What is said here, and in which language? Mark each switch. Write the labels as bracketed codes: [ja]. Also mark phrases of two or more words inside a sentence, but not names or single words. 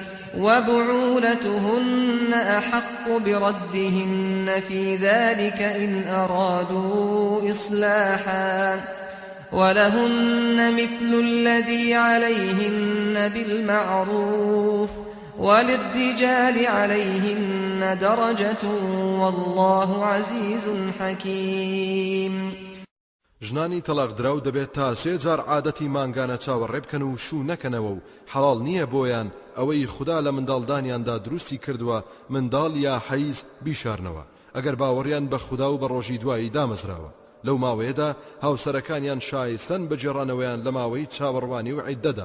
[ar] وبعولتهن أحق بردهن في ذلك إن أرادوا إصلاحا ولهن مثل الذي عليهن بالمعروف وللرجال عليهن درجة والله عزيز حكيم. [ckb] ژنانی تەلاق دراو دەبێت تا 3 جار عادەتی مانگانە چاوەڕێ بکەن و شوو نەکەنەوە و حەڵال نییە بۆیان ئەوەی خدا لە منداڵدانیاندا دروستی کردووە منداڵ یا حەیز بیشارنەوە ئەگەر باوەڕیان بە خدا و بە ڕۆژی دوایی دامەزراوە. لەو ماوەیەدا هاوسەرەکانیان شایستن بە جێڕانەوەیان لە ماوەی چاوەڕوانی و عیددەدا.